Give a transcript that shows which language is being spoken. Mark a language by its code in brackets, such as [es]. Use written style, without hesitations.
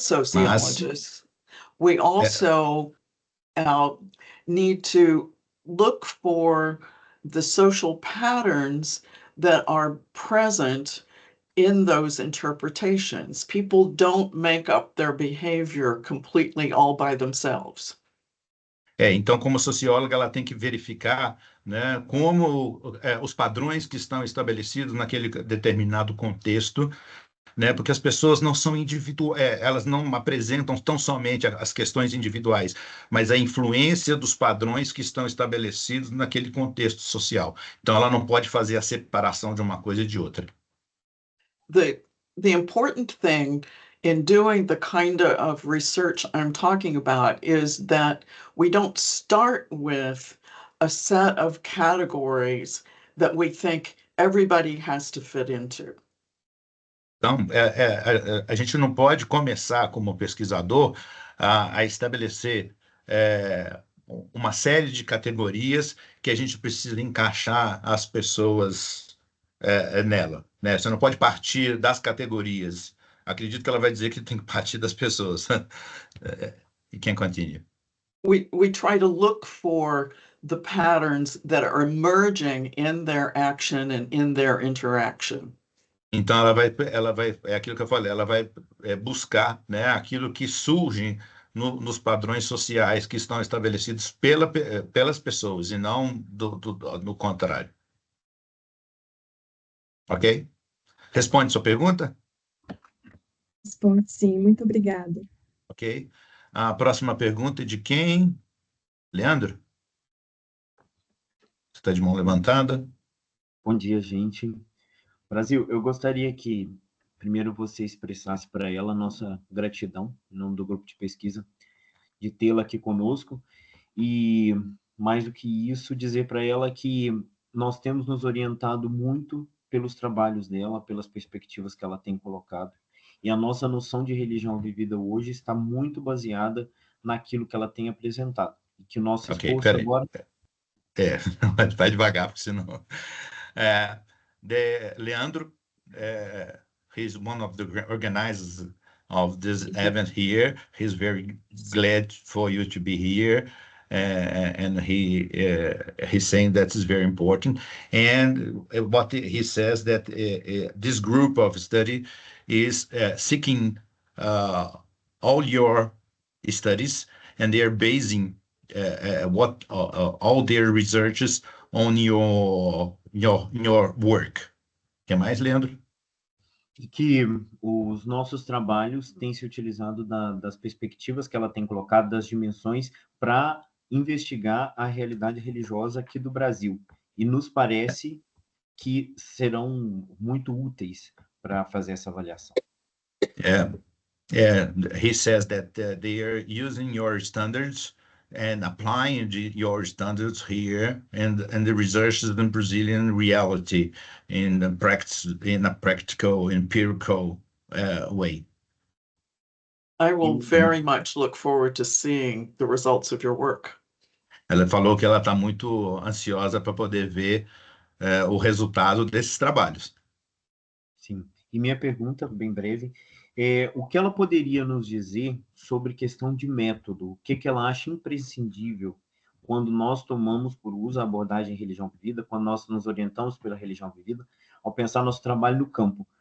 [en] sociologists, we also need to look for the social patterns that are present in those interpretations. People don't make up their behavior completely all by themselves. [pt] então, como socióloga, ela tem que verificar, né, como os padrões que estão estabelecidos naquele determinado contexto, né, porque as pessoas não são elas não apresentam tão somente as questões individuais, mas a influência dos padrões que estão estabelecidos naquele contexto social. Então, ela não pode fazer a separação de uma coisa e de outra. [en] The important thing in doing the kind of research I'm talking about is that we don't start with a set of categories that we think everybody has to fit into. [pt] Então, a gente não pode começar, como pesquisador, a estabelecer uma série de categorias que a gente precisa encaixar as pessoas nela, né? Você não pode partir das categorias. Acredito que ela vai dizer que tem que partir das pessoas. E quem continua? [en] We try to look for the patterns that are emerging in their action and in their interaction. [pt] Então, é aquilo que eu falei, ela vai buscar, né, aquilo que surge nos padrões sociais que estão estabelecidos pelas pessoas e não no contrário. Ok? Responde sua pergunta? Responde sim, muito obrigada. Ok. A próxima pergunta é de quem? Leandro? Você está de mão levantada? Bom dia, gente. Brasil, eu gostaria que primeiro você expressasse para ela a nossa gratidão, em nome do grupo de pesquisa, de tê-la aqui conosco e, mais do que isso, dizer para ela que nós temos nos orientado muito pelos trabalhos dela, pelas perspectivas que ela tem colocado, e a nossa noção de religião vivida hoje está muito baseada naquilo que ela tem apresentado, e que o nosso esforço agora... Vai devagar, porque senão... [en] Leandro, he's one of the organizers of this event here. He's very glad for you to be here, and he's saying that is very important. And what he says that this group of study is seeking all your studies, and they are basing all their researches on your work. [pt] O que mais, Leandro? E que os nossos trabalhos têm se utilizado das perspectivas que ela tem colocado, das dimensões, para investigar a realidade religiosa aqui do Brasil. E nos parece que serão muito úteis para fazer essa avaliação. [en] He says that they are using your standards and applying your standards here and the research in Brazilian reality in a practical, empirical way. I will very much look forward to seeing the results of your work. [pt] Ela falou que ela está muito ansiosa para poder ver o resultado desses trabalhos. Sim. E minha pergunta, bem breve, o que ela poderia nos dizer sobre questão de método? O que ela acha imprescindível quando nós tomamos por uso a abordagem religião vivida, quando nós nos orientamos pela religião vivida, ao pensar nosso trabalho no campo?